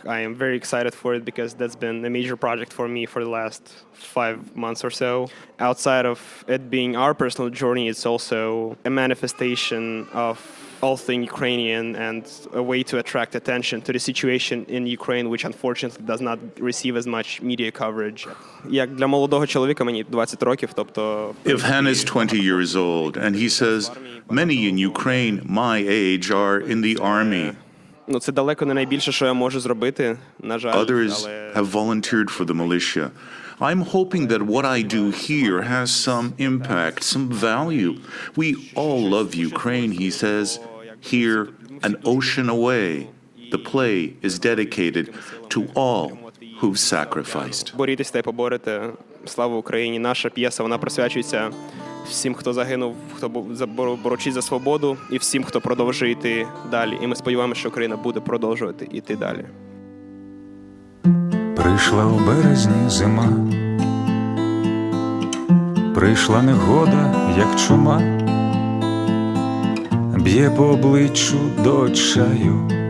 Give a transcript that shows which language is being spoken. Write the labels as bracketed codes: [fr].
[en] I am very excited for it because that's been a major project for me for the last 5 months or so. Outside of it being our personal journey, it's also a manifestation of all things Ukrainian and a way to attract attention to the situation in Ukraine, which unfortunately does not receive as much media coverage. [uk] Як для молодого чоловіка, мені 20 років, тобто... [en] Yevhen is 20 years old, and he says, many in Ukraine, my age, are in the army. [uk] Ну, це далеко не найбільше, що я можу зробити, на жаль. [en] Others have volunteered for the militia. I'm hoping that what I do here has some impact, some value. We all love Ukraine, he says. Here, an ocean away, the play is dedicated to all who've sacrificed. [uk] Борітесь та й поборете. Слава Україні. Наша п'єса, вона присвячується всім, хто загинув, хто борючись за свободу, і всім, хто продовжує йти далі. І ми сподіваємося, що Україна буде продовжувати йти далі. Прийшла у березні зима, прийшла негода, як чума, б'є по обличчю до чаю.